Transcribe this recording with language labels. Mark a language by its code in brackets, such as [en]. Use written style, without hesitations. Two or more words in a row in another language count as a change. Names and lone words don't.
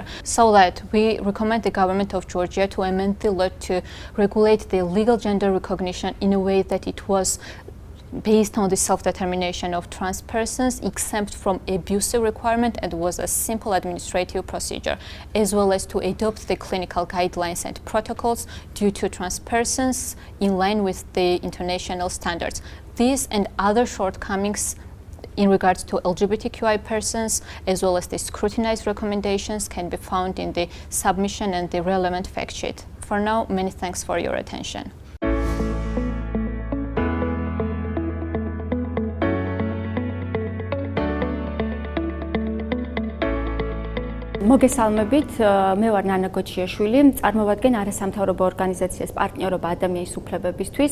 [en] So that we recommend the government of Georgia to amend the law to regulate the legal gender recognition in a way that it was based on the self-determination of trans persons, exempt from abusive requirement, and was a simple administrative procedure, as well as to adopt the clinical guidelines and protocols due to trans persons in line with the international standards. These and other shortcomings in regards to LGBTQI persons, as well as the scrutinized recommendations, can be found in the submission and the relevant fact sheet. For now, many thanks for your attention. [ka] მოგესალმებით, მე ვარ ნანა გოჩიაშვილი, წარმოვადგენ არასამთავრობო ორგანიზაციას პარტნიორობა ადამიანის უფლებებისთვის.